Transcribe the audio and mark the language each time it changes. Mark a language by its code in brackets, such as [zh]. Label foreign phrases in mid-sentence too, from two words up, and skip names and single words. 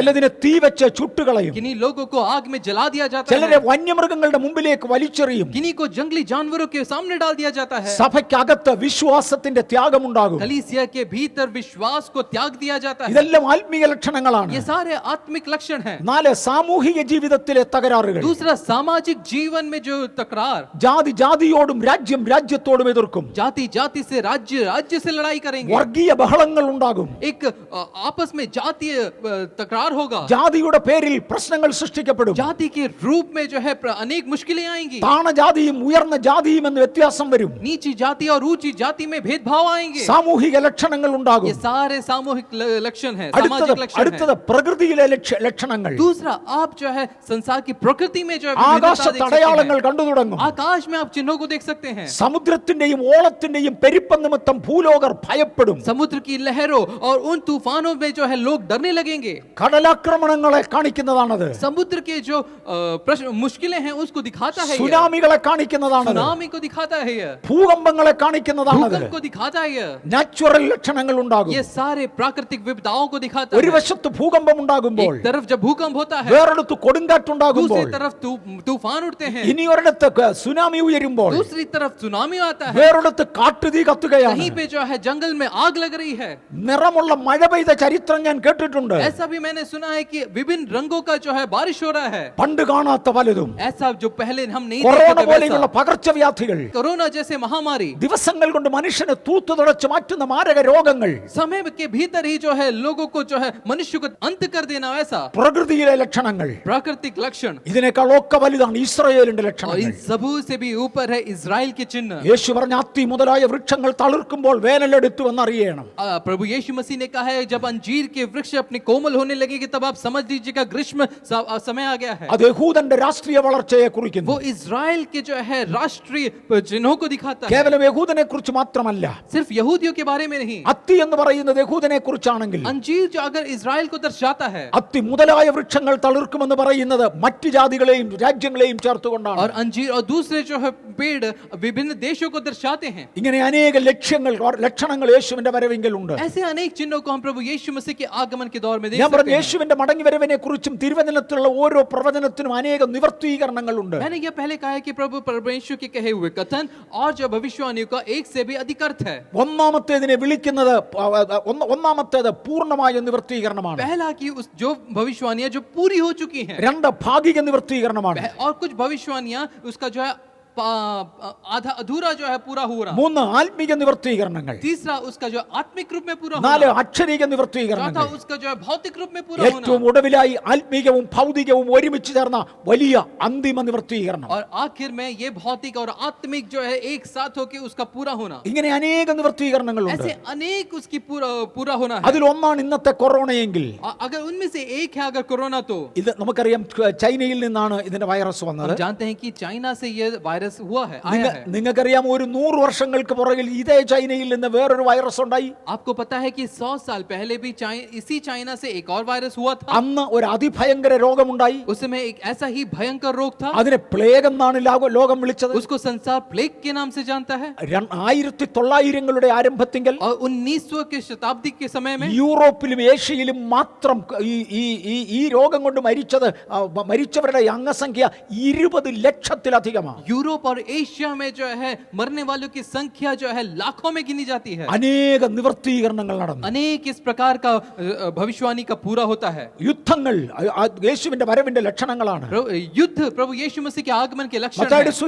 [ml] ചിലതിനെ തീ വെച്ച് ചുട്ടുകളയും. [hi] किन्हीं लोगों को आग में जला दिया जाता [ml] ചിലരെ [hi] है. [ml] വന്യമൃഗങ്ങളുടെ മുമ്പിലേക്ക് വലിച്ചെറിയും. [hi] किन्हीं को जंगली जानवरों के सामने डाल दिया जाता है. [ml] സഭയ്ക്കകത്ത് വിശ്വാസത്തിന്റെ ത്യാഗമുണ്ടാകും. [hi] कलीसिया के भीतर विश्वास को त्याग दिया जाता है. [ml] ഇതെല്ലാം ആത്മീയ ലക്ഷണങ്ങളാണ്. [hi] ये सारे आत्मिक लक्षण हैं. [ml] 4 സാമൂഹിക ജീവിതത്തിലെ തകരാറുകൾ. [hi] दूसरा सामाजिक जीवन में जो तकरार, [ml] ജാതി ജാതിയോടും രാജ്യം രാജ്യത്തോടും എതിർക്കും. [hi] जाति जाति से राज्य राज्य से लड़ाई करेंगे. [ml] വർഗീയ ബഹളങ്ങൾ ഉണ്ടാകും. [hi] एक आपस में जातीय तकरार होगा. [ml] ജാതിയുടെ പേരിൽ പ്രശ്നങ്ങൾ സൃഷ്ടിക്കപ്പെടും. [hi] जाति के रूप में जो है अनेक मुश्किलें आएंगी. [ml] താണ ജാതിയും ഉയർന്ന ജാതിയും എന്ന് വ്യത്യാസം വരും. [hi] नीची जाति और ऊंची जाति में भेदभाव आएंगे. [ml] സാമൂഹിക ലക്ഷണങ്ങൾ ഉണ്ടാകും. [hi] ये सारे सामूहिक लक्षण हैं, [ml] അടുത്തത് [hi] सामाजिक लक्षण [ml] അടുത്തത് [hi] हैं. [ml] പ്രകൃതിയിലെ ലക്ഷണങ്ങൾ. [hi] दूसरा आप जो है संसार की प्रकृति में जो है विविधता [ml] ആകാശത്ത് [hi] देख सकते [ml] അടയാളങ്ങൾ [hi] हैं. [ml] കണ്ടു തുടങ്ങും. [hi] आकाश में आप चिन्हों को देख सकते हैं. [ml] സമുദ്രത്തിന്റെയും ഓളത്തിന്റെയും പെരുപ്പം നിമിത്തം ഭൂലോകർ ഭയപ്പെടും. [hi] समुद्र की लहरों और उन तूफानों में जो है लोग डरने लगेंगे. [ml] കടലാക്രമണങ്ങളെ കാണിക്കുന്നതാണത്. [hi] समुद्र के जो मुश्किलें हैं उसको दिखाता है. [ml] സുനാമികളെ കാണിക്കുന്നതാണത്. [hi] सुनामी को दिखाता है. ये [ml] ഭൂകമ്പങ്ങളെ കാണിക്കുന്നതാണത്. [hi] भूकंप को दिखाता है. ये [ml] നാച്ചുറൽ ലക്ഷണങ്ങൾ ഉണ്ടാകും. [hi] ये सारे प्राकृतिक विपदाओं को दिखाता [ml] ഒരു [hi] है. [ml] വശത്ത് ഭൂകമ്പം ഉണ്ടാകുമ്പോൾ [hi] एक तरफ जब भूकंप होता है, [ml] വേറൊരിടത്ത് കൊടുങ്കാറ്റുണ്ടാകുമ്പോൾ [hi] दूसरी तरफ तूफान उठते हैं, [ml] ഇനി ഒരിടത്ത് സുനാമി ഉയരുമ്പോൾ [hi] दूसरी तरफ सुनामी आता है, [ml] വേറൊരിടത്ത് കാട്ടുതീ കത്തുകയാണ്. [hi] कहीं पे जो है जंगल में आग लग रही है. [ml] നിറമുള്ള മഴ പെയ്ത ചരിത്രം ഞാൻ കേട്ടിട്ടുണ്ട്. [hi] ऐसा भी मैंने सुना है कि विभिन्न रंगों का जो है बारिश हो रहा है. [ml] പണ്ട് കാണാത്ത പലതും. [hi] ऐसा जो पहले हम नहीं [ml] കൊറോണ [hi] देखते थे [ml] പോലെയുള്ള [hi] वैसा. [ml] പകർച്ചവ്യാധികൾ, [hi] कोरोना जैसे महामारी [ml] ദിവസങ്ങൾ കൊണ്ട് മനുഷ്യനെ തൂത്തു തുടച്ച് മാറ്റുന്ന മാരക രോഗങ്ങൾ, [hi] समय के भीतर ही जो है लोगों को जो है मनुष्य को अंत कर देना, वैसा [ml] പ്രകൃതിയിലെ ലക്ഷണങ്ങൾ. [hi] प्राकृतिक लक्षण. [ml] ഇതിനേക്കാൾ ഒക്കെ വലുതാണ് ഇസ്രായേലിന്റെ [hi] और [ml] ലക്ഷണങ്ങൾ. [hi] इन सबू से भी ऊपर है इजराइल के चिन्ह. [ml] യേശു പറഞ്ഞ അത്തി മുതലായ വൃക്ഷങ്ങൾ തളിർക്കുമ്പോൾ വേനലെടുത്തു എന്നറിയണം. [hi] प्रभु यीशु मसीह ने कहा है जब अंजीर के वृक्ष अपने कोमल होने लगेंगे तब आप समझ लीजिएगा ग्रीष्म समय आ गया है. [ml] അത് യഹൂദന്റെ രാഷ്ട്രീയ വളർച്ചയെ കുറിക്കുന്നു. [hi] वो इजराइल के जो है राष्ट्रीय चिन्हों को दिखाता है. [ml] കേവലം യഹൂദനെ കുറിച്ച് മാത്രമല്ല. [hi] सिर्फ यहूदियों के बारे में नहीं. [ml] അത്തി എന്ന് പറയുന്നത് യഹൂദനെ കുറിച്ചാണെങ്കിൽ [hi] अंजीर जो अगर इजराइल को दर्शाता है, [ml] അത്തി മുതലായ വൃക്ഷങ്ങൾ തളിർക്കുമെന്ന് പറയുന്നത് മറ്റു ജാതികളെയും രാജ്യ രാജ്യങ്ങളെയും ചേർത്തുകൊണ്ടാണ്. [hi] और अंजीर और दूसरे जो है पेड़ विभिन्न देशों को दर्शाते हैं. [ml] ഇങ്ങനെ അനേക ലക്ഷണങ്ങൾ യേശുവിന്റെ വരവെങ്കിലുണ്ട്. [hi] ऐसे अनेक चिन्हों को हम प्रभु यीशु मसीह के आगमन के दौर में देख [ml] ഞാൻ പറഞ്ഞു [hi] सकते हैं. [ml] യേശുവിന്റെ മടങ്ങി വരവിനെ കുറിച്ചും തിരുവചനത്തിലുള്ള ഓരോ പ്രവചനത്തിനും അനേക നിവർത്തീകരണങ്ങളുണ്ട്. [hi] मैंने यह पहले कहा है कि प्रभु परमेश्वर के कहे हुए कथन और जो भविष्यवाणियों का एक से भी अधिक अर्थ है. [ml] ഒന്നാമത്തേതിനെ വിളിക്കുന്നത് ഒന്നാമത്തേത് പൂർണ്ണമായ നിവർത്തീകരണമാണ്. [hi] पहला कि उस जो भविष्यवाणियां जो पूरी हो चुकी हैं, [ml] രണ്ട് ഭാഗിക നിവർത്തീകരണമാണ്. [hi] और कुछ भविष्यवाणियां उसका जो है आधा अधूरा जो है पूरा हो रहा. [ml] മൂന്ന് ആത്മീക നിവർത്തീകരണങ്ങൾ. [hi] तीसरा उसका जो आत्मिक रूप में पूरा [ml] നാല് [hi] होना. [ml] അക്ഷരീക [hi] चौथा [ml] നിവർത്തീകരണങ്ങൾ. [hi] उसका जो है भौतिक रूप में पूरा [ml] ഏറ്റവും [hi] होना. [ml] ഒടുവിലായി ആത്മീകവും ഭൗതികവും ഒരുമിച്ച് ചേർന്ന വലിയ അന്തിമ നിവർത്തീകരണം. [hi] और आखिर में ये भौतिक और आत्मिक जो है एक साथ होके उसका पूरा होना. [ml] ഇങ്ങനെ അനേക നിവർത്തീകരണങ്ങളുണ്ട്. [hi] ऐसे अनेक उसकी पूरा होना है. [ml] അതിൽ ഒന്നാണ് ഇന്നത്തെ കൊറോണയെങ്കിൽ [hi] अगर उनमें से एक है अगर कोरोना, तो [ml] ഇത് നമുക്കറിയാം ചൈനയിൽ നിന്നാണ് ഇതിന്റെ വൈറസ് വന്നത്. [hi] हम जानते हैं कि चाइना से ये वायरस हुआ है, आया है. [ml] നിങ്ങൾക്കറിയാം ഒരു 100 വർഷങ്ങൾക്ക് പുറകിൽ ഇതേ ചൈനയിൽ നിന്ന് വേറൊരു വൈറസ് ഉണ്ടായി. [hi] आपको पता है कि 100 साल पहले भी इसी चाइना से एक और वायरस हुआ था. [ml] അന്ന് ഒരു അതിഭയങ്കര രോഗമുണ്ടായി. [hi] उस समय एक ऐसा ही भयंकर रोग था. [ml] അതിനെ പ്ലേഗ് എന്നാണ് ലോകം വിളിച്ചത്. [hi] उसको संसार प्लेग के नाम से जानता है. [ml] 1900കളുടെ ആരംഭത്തിൽ [hi] और 1900 के शताब्दी के समय में [ml] യൂറോപ്പിലും ഏഷ്യയിലും മാത്രം ഈ രോഗം കൊണ്ട് മരിച്ചവരുടെ അംഗസംഖ്യ 20 ലക്ഷത്തിലധികമാണ്. [hi] यूरोप और एशिया में जो है मरने वालों की संख्या जो है लाखों में गिनी जाती है. [ml] അനേക നിവർത്തീകരണങ്ങൾ നടന്നു. [hi] अनेक इस प्रकार का भविष्यवाणी का पूरा होता है. [ml] യുദ്ധങ്ങൾ യേശുവിന്റെ വരവിന്റെ ലക്ഷണങ്ങളാണ്. [hi] युद्ध प्रभु यीशु मसीह के आगमन के लक्षण [ml] മത്തായിയുടെ [hi] हैं.